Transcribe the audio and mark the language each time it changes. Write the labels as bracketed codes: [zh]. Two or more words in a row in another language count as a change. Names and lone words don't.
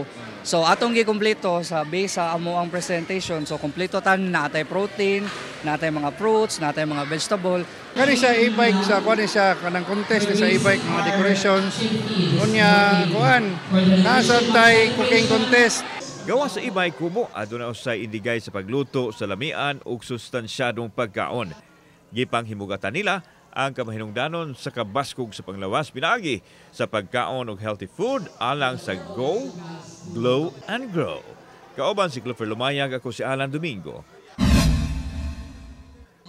[ceb] So atong gikumpleto sa base sa amo ang presentation. So kompleto tan natay protein, natay mga fruits, natay mga vegetable. Kani sa e-bike sa kuan siya kanang contest sa e-bike mga decorations. Unya kuan nasa tay cooking contest. Gawa sa e-bike kubo aduna usay indigay sa pagluto sa lamian ug sustansyadong pagkaon. Gipanghimugatan nila ang kamahinungdanon sa kabaskog sa panglawas pinaagi sa pagkaon og [en] healthy food [ceb] alang sa [en] Go, Glow and Grow. [ceb] Kauban si Clover Lumayag, ako si Alan Domingo.